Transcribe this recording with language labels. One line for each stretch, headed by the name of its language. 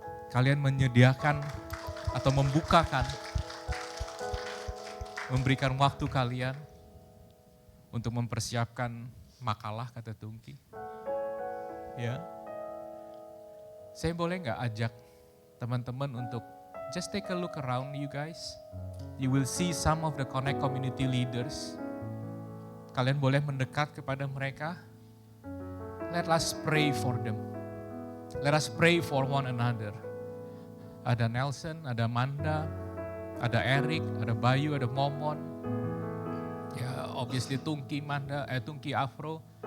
Indonesian: Kalian menyediakan atau membukakan, memberikan waktu kalian untuk mempersiapkan makalah kata Tungki. Ya, saya boleh nggak ajak teman-teman untuk
English: just take a look around you guys. You will see some of the Connect Community leaders.
Indonesian: Kalian boleh mendekat kepada mereka.
English: Let us pray for them. Let us pray for one another.
Indonesian: Ada Nelson, ada Manda, ada Eric, ada Bayu, ada Momon. Ya, obviously Tungki Tungki Afro.